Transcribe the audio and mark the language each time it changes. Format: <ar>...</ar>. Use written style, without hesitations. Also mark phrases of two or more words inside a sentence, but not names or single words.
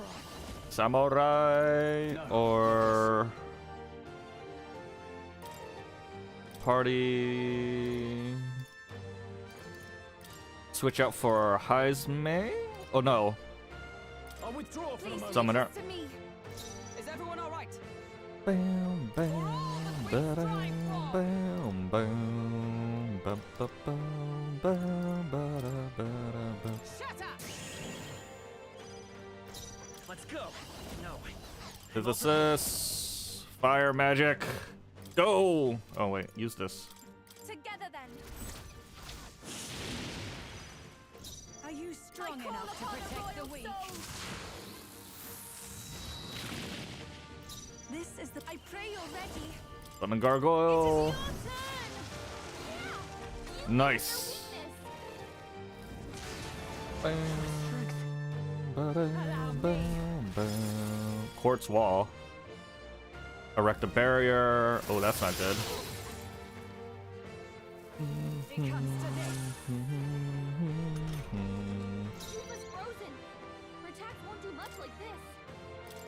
<en>Samurai or party. Switch out for Heisme? Oh no. I'll withdraw for the moment. Summoner. To me. Is everyone all right? Bam, bam, ba-dam, bam, bam, bam, ba, bam, bam, ba-da, ba-da, ba. Shut up! Let's go. No. Physicist, fire magic, go! Oh wait, use this. Together then. Are you strong enough to protect the weak? This is the... I pray you're ready. Summon gargoyle. You Nice. hit their weakness. Bam, ba-dam, bam, bam. Quartz wall. Erect a barrier. Oh, that's not good. It comes to this. Keep us frozen. Our attacks won't do much like this.</en>